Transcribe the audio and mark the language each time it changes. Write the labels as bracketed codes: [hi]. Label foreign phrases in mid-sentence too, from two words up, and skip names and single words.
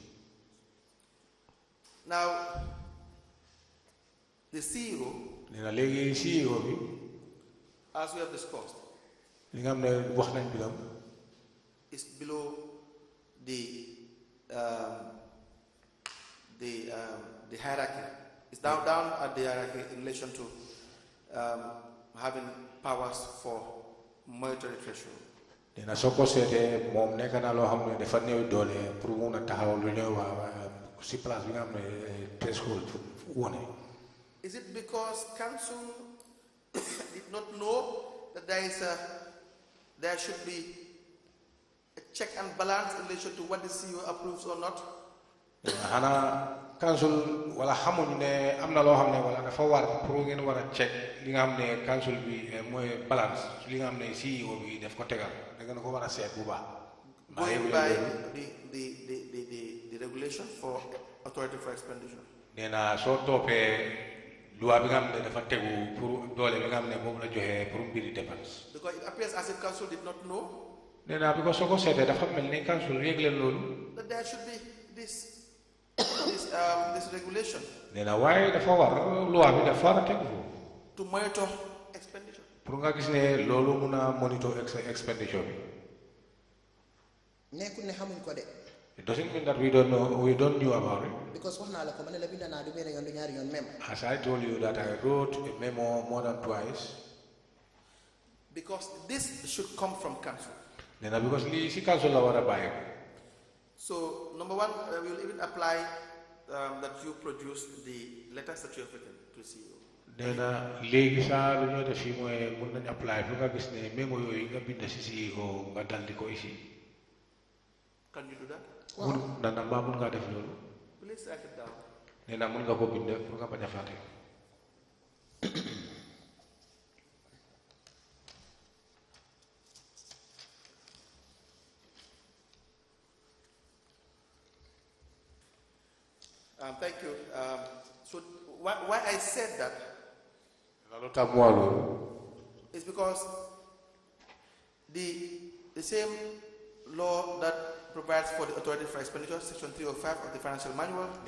[en] Now, the CEO, as we have discussed, is below the hierarchy. It's down at the hierarchy in relation to having powers for monetary threshold. [wo] Dina soko sété mom nek na lo xamné dafa néw doolé pour mëna taxaw lu ñëw ci place bi nga xamné threshold woné. [en] Is it because council did not know that there should be a check and balance in relation to what the CEO approves or not? [wo] Hana council wala xamuñ né amna lo xamné wala dafa war pour ngeen wara check li nga xamné council bi moy balance li nga xamné CEO bi def ko tégal da nga ko wara sét bu baax. [en] Going by the regulation for authority for expenditure. [wo] Néna so topé loi bi nga xamné dafa téggu pour doolé bi nga xamné mom la joxé pour mbiri dépense. [en] Because it appears as if council did not know. [wo] Néna because soko sété dafa melni council yeglé lolu. [en] That there should be this regulation. [wo] Néna way dafa war loi bi dafa war téggu. [en] To monitor expenditure. [wo] Pour nga gis né lolu mëna [en] monitor expenditure [wo] bi. Nekul ne xamuñ ko dé. [en] It doesn't mean that we don't know about it. Because as I told you that I wrote a memo more than twice. Because this should come from council. Because this is council la buy. So number one, we will even apply that you produce the letters that you have written to CEO. [wo] Légui sa lu ñu def fi moy mën nañ apply fu nga gis né memo yoy nga bind ci CEO nga dal di ko ici. [en] Can you do that? [wo] Mun nana ba mun nga def lolu. [en] Please write it down. [wo] Néna mun nga ko bind pour nga baña faté. [en] Thank you. So why I said that is because the same law that provides for the authority for expenditure, section 305 of the financial manual.